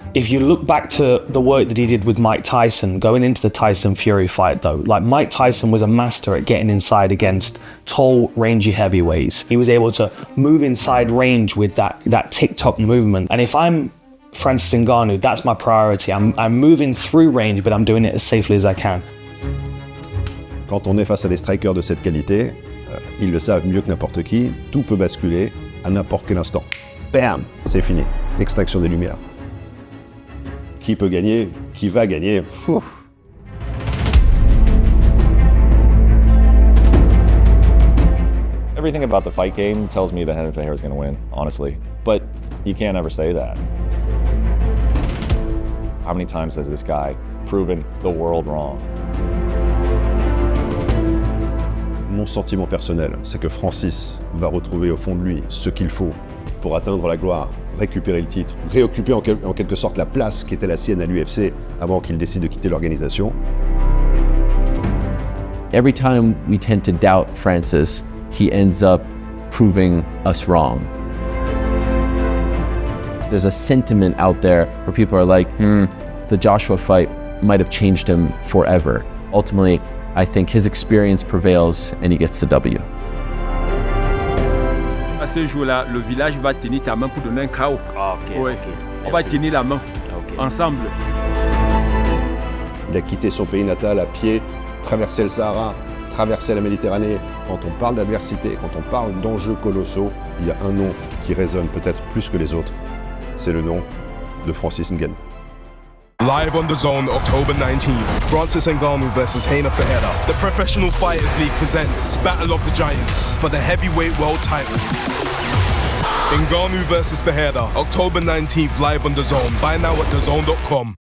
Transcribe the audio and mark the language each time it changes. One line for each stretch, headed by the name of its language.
English: If you look back to the work that he did with Mike Tyson, going into the Tyson-Fury fight though, like Mike Tyson was a master at getting inside against tall, rangy heavyweights. He was able to move inside range with that tick-tock movement. And if I'm Francis Ngannou, that's my priority. I'm moving through range, but I'm doing it as safely as I can.
French: Quand on est face à des strikers de cette qualité, ils le savent mieux que n'importe qui, tout peut basculer à n'importe quel instant. Bam, c'est fini. Extraction des lumières. Qui peut gagner? Qui va gagner? Ouf.
English: Everything about the fight game tells me that Renan Ferreira is going to win, honestly. But you can't ever say that. How many times has this guy proven the world wrong?
French: Mon sentiment personnel, c'est que Francis va retrouver au fond de lui ce qu'il faut pour atteindre la gloire, récupérer le titre, réoccuper en quelque sorte la place qui était la sienne à l'UFC avant qu'il décide de quitter l'organisation.
English: Every time we tend to doubt Francis, he ends up proving us wrong. There's a sentiment out there where people are like, the Joshua fight might have changed him forever. Ultimately, I think his experience prevails and he gets the W.
French: À ce jour-là, le village va tenir ta main pour donner un KO. Ouais. On va tenir la main ensemble. Il a quitté son pays natal à pied, traversé le Sahara, traversé la Méditerranée. Quand on parle d'adversité, quand on parle d'enjeux colossaux, il y a un nom qui résonne peut-être plus que les autres. C'est le nom de Francis Ngannou.
English: Live on DAZN, October 19th, Francis Ngannou versus Renan Ferreira. The Professional Fighters League presents Battle of the Giants for the heavyweight world title. Ngannou versus Ferreira, October 19th, live on DAZN. Buy now at DAZN.com.